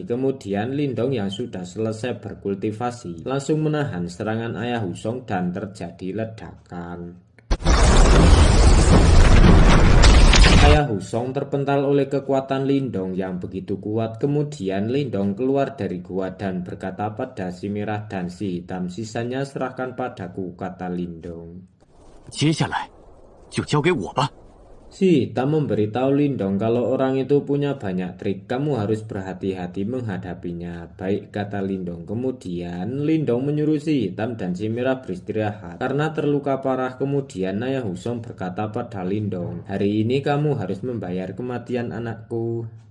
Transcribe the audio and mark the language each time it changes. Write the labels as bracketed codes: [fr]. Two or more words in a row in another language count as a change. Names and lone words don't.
[id] Kemudian Lindong yang sudah selesai berkultivasi langsung menahan serangan Ayah Husong dan terjadi ledakan. Ayah Husong terpental oleh kekuatan Lindong yang begitu kuat. Kemudian Lindong keluar dari gua dan berkata pada si merah dan si hitam, sisanya serahkan padaku, kata Lindong. [zh] 接下来就交给我吧。 [id] Si hitam memberitahu Lindong kalau orang itu punya banyak trik. Kamu harus berhati-hati menghadapinya. Baik, kata Lindong. Kemudian Lindong menyuruh si hitam dan si merah beristirahat karena terluka parah. Kemudian Ayah Husong berkata pada Lindong, hari ini kamu harus membayar kematian anakku.